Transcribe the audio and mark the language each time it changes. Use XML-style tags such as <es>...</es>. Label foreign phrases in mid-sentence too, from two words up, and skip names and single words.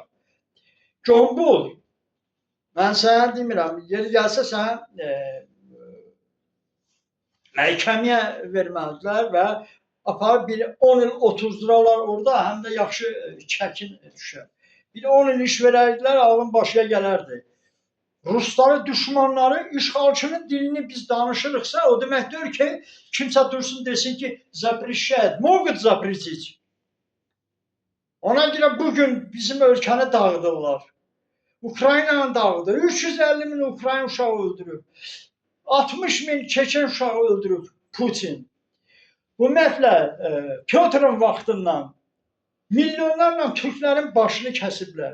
<az>Gombul, mən sənə demirəm, yeri gəlsə sən məhkəməyə verməlidirlər və aparıb bir 10 il oturdurarlar orada, həm də yaxşı çəkin düşər. Bir 10 il iş verərdilər, ağlın başına gələrdi. Rusları, düşmanları, işğalçının dilini biz danışırıqsa, o deməkdir ki, kimsə dursun desin ki,</az> <ru>запрещает, могут запретить.</ru> <az>Ona görə bugün bizim ölkəni dağıdırlar. Ukraynanı dağıdır. 350 min Ukrayna uşağı öldürüb. 60 min Çeçen uşağı öldürüb Putin. Ümumiyyətlə, Pyotrun vaxtından milyonlarla Türklərin başını kəsiblər.</az>